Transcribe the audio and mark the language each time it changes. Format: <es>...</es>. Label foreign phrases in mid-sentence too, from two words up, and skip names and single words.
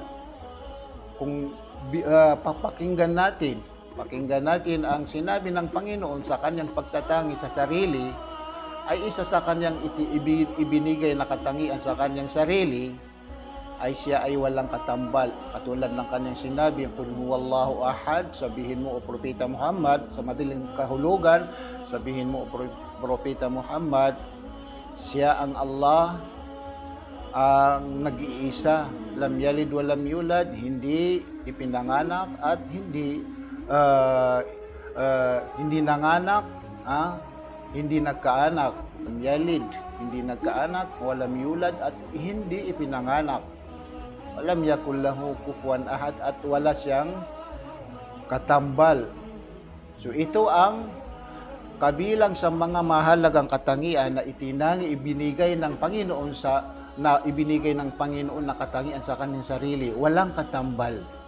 <tl>Kung pakinggan natin ang sinabi ng Panginoon sa kanyang pagtatangi sa sarili, ay isa sa kanyang ibinigay na katangian sa kanyang sarili, ay siya ay walang katambal. Katulad ng kanyang sinabi,</tl> <ar>قل هو الله أحد,</ar> <tl>sabihin mo o Propeta Muhammad, sa madaling kahulugan, sabihin mo o Propeta Muhammad, siya ang Allah, ang nag-iisa,</tl> <ar>لم يلد ولم يولد,</ar> <tl>hindi ipinanganak at hindi nanganak, hindi nagkaanak.</tl> <ar>لم يلد,</ar> <tl>hindi nagkaanak,</tl> <ar>ولم يولد</ar> <tl>at hindi ipinanganak.</tl> <ar>ولم يكن له كفوا أحد</ar> <tl>at wala siyang katambal. So ito ang kabilang sa mga mahalagang katangian na ibinigay ng Panginoon na katangian sa kanyang sarili, walang katambal.</tl>